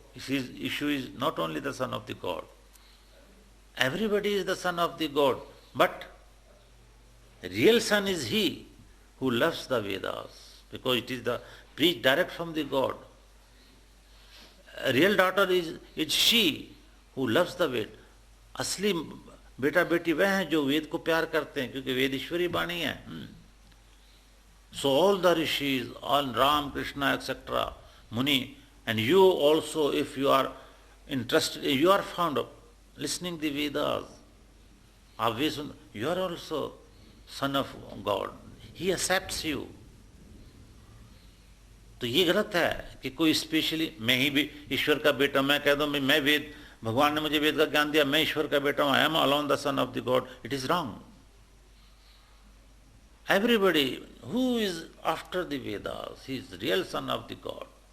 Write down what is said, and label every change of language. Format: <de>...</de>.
<en>Ishu is not only the son of the God. Everybody is the son of the God, but real son is he who loves the Vedas, because it is the preached direct from the God. A real daughter is she who loves the Ved.</en> <hi>असली बेटा बेटी वह हैं जो वेद को प्यार करते हैं, क्योंकि वेद ईश्वरी वाणी है.</hi> <en>So all the rishis, all Ram, Krishna, etc., Muni, and you also, if you are interested, you are fond of listening the Vedas, obviously you are also son of God. He accepts you.</en> <hi>तो ये गलत है कि कोई specially मैं ही भी ईश्वर का बेटा, मैं कह दूं मैं वेद, भगवान ने मुझे वेद का ज्ञान दिया, मैं ईश्वर का बेटा हूं,</hi> <en>I am alone the son of the God. It is wrong. Everybody who is after the Vedas, he is real son of the God.</en>